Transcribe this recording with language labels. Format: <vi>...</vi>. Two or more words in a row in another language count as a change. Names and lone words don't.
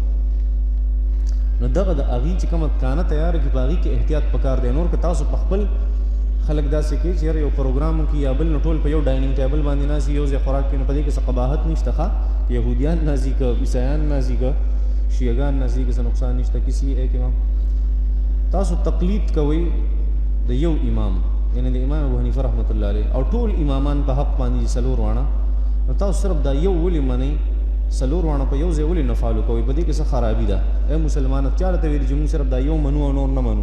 <ps>نو دغه د هغې چې کومه کانه تیاره کړي په هغې کې احتیاط پکار دی. نور که تاسو په خپل خلک داسې کوي چې یاره یو پروګرام وکړي یا بل نو ټول په یو</ps> <en>dining table</en> <ps>باندې ناست یو ځای خوراک کوي نو په دې کې څه قباحت نشته. ښه یهودیان نازي که عیسایان نازي که شیعګان نازي که څه نقصان نشته.</ps> <ur>کسی ایک امام</ur> <ps>تاسو تقلید کوئ د یو امام، یعنی د امام ابو حنیفه رحمت الله علیه، او ټول امامان په حق باندې څلور واړه، نو تاسو صرف دا یو ولې منئ؟ څلور واړه په یو ځای ولې نه فالو کوئ؟ په دې کې څه خرابي ده؟ ای مسلمانه چا راته ویلي چې مونږ صرف دا یو منو او نور نه منو؟</ps>